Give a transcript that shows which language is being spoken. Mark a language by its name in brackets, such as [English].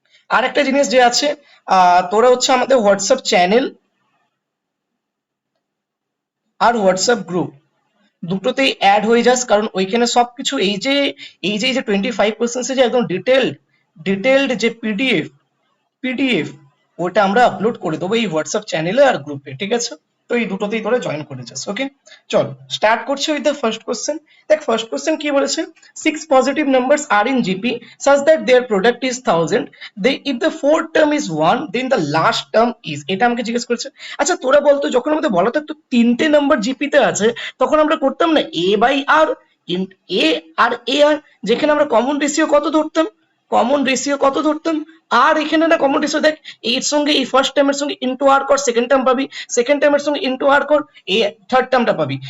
[Bangla] আর একটা জিনিস যে আছে, তোরা হচ্ছে আমাদের হোয়াটসঅ্যাপ চ্যানেল আর হোয়াটসঅ্যাপ গ্রুপ দুটোতেই অ্যাড হয়ে যাস, কারণ ওইখানে সবকিছু এই যে 25% যে একদম ডিটেলড যে পিডিএফ ওটা আমরা আপলোড করে দেবো এই হোয়াটসঅ্যাপ চ্যানেলে আর গ্রুপে, ঠিক আছে? তো এই দুটোতেই তোরা জয়েন করে যাস। ওকে, চল স্টার্ট করছি উইথ দ্য ফার্স্ট কোশ্চেন। দেখ ফার্স্ট কোশ্চেন কি বলেছে, [English] 6 positive numbers are in GP such that their product is 1000, they if the fourth term is 1 then the last term is, [Bangla] এটা আমাকে জিজ্ঞেস করেছে। আচ্ছা তোরা বলতো, যখন আমাদের বলা থাকতো তিনটে নাম্বার জিপিতে আছে, তখন আমরা করতাম না এ বাই আর, এ আর এ আর, যেখানে আমরা কমন রেশিও কত ধরতাম, আর এখানে না কমন রেশিও দেখ, এর সঙ্গে এই ফার্স্ট টার্মের সঙ্গে ইনটু আর কর, সেকেন্ড টার্ম পাবি, সেকেন্ড টার্মের সঙ্গে ইনটু আর কর, এই থার্ড টার্মটা পাবি।